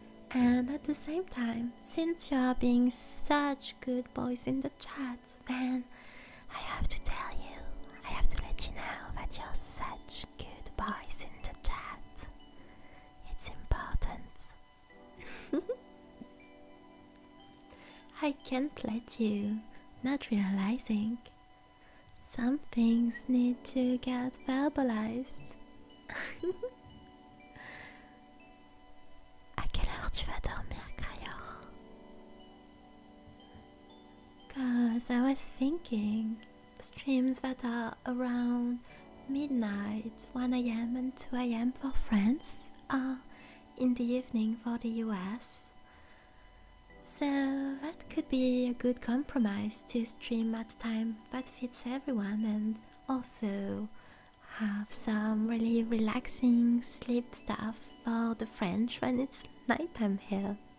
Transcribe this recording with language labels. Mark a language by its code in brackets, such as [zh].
[en] And at the same time, since you are being such good boys in the chat, then I have to tell you, I have to let you know that you're such good boys in the chat. It's important. I can't let you not realizing some things need to get verbalized. [fr] À quelle heure tu vas dormir, Kaoru? [en] 'Cause I was thinking streams that are around midnight, 1 AM and 2 AM for France are in the evening for the US. So that could be a good compromise to stream at a time that fits everyone, and also have some really relaxing sleep stuff for the French when it's nighttime here.